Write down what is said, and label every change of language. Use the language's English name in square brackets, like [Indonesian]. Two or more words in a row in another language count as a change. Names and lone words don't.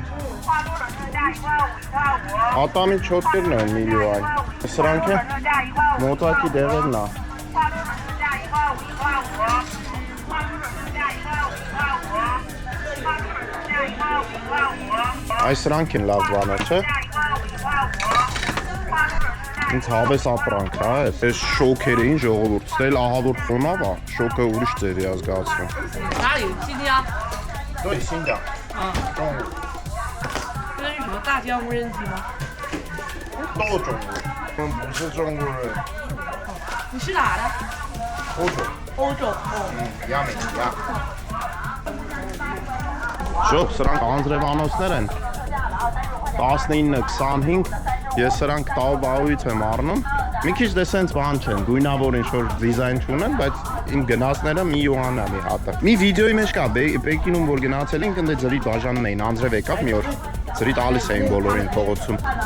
[Armenian] Ատամի չոտկերն են մի յուան։ Սրանք է մոտակի դեղերն է։ Այս սրանք են լավ բաներ, չէ։ Ինձ հավես ապրանք է, այս շոքերին ժողովուրդ, ստել ահավոր խոնավ է, շոկը ուրիշ ձևի է զգացվում։ [Chinese] 哪有今天？对，新疆。中午。这是什么大疆无人机吗？都中国，我们不是中国人。你是哪的？欧洲。欧洲。哦。一样没一样。 [Armenian] Շոք, սրանք անձրևանոցներ են 19-25, ես սրանք Taobao-ից եմ առնում, մի քիչ դե սենց բան չեն, գույնավոր ինչ-որ դիզայն չունեն, բայց իմ գնացները մի յուան է մի հատը։ Մի վիդեոյի մեջ կա, Պեկինում որ գնացել ենք, ընդ ձրի բաժանում էին, անձրև եկավ մի օր, ձրի տալիս էին բոլորին փողոցում։